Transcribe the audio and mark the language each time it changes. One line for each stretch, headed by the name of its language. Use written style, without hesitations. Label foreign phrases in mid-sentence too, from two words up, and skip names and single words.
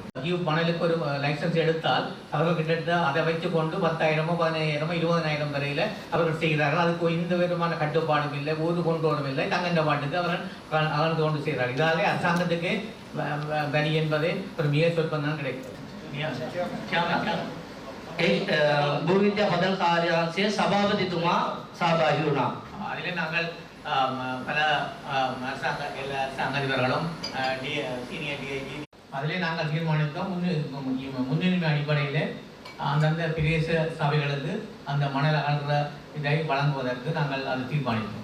Tamil: மணலுக்கு ஒரு லைசன்ஸ் எடுத்தால் அவர்கள் கிட்டத்தட்ட அதை வைத்துக்கொண்டு 10,000 15,000 20,000 வரையில் அவர்கள் செய்கிறார்கள். அதுக்கு எந்த விதமான கட்டுப்பாடும் இல்லை, ஊது கொண்டோடும் இல்லை, தங்கண்ட பாட்டுக்கு அவர்கள் அகழ்ந்து கொண்டு செய்கிறார்கள். இதாலே அரசாங்கத்துக்கு வரி என்பதே ஒரு மிக சொற்பம் தான் கிடைக்கும்.
Sinhala: භූවිද්‍යා පදල් කාර්යාංශයේ සභාපතිතුමා සහභාගී වුණා.
Tamil: அதிலே நாங்கள் பல அரசாங்க அதிபர்களும் சீனியர் டிஐஜி அதிலே நாங்கள் தீர்மானித்தோம். முன்னுரிமை அடிப்படையில் அந்தந்த பிரதேச சபைகளுக்கு அந்த மணல் அகழ்கிற இதை வழங்குவதற்கு நாங்கள் அது தீர்மானித்தோம்.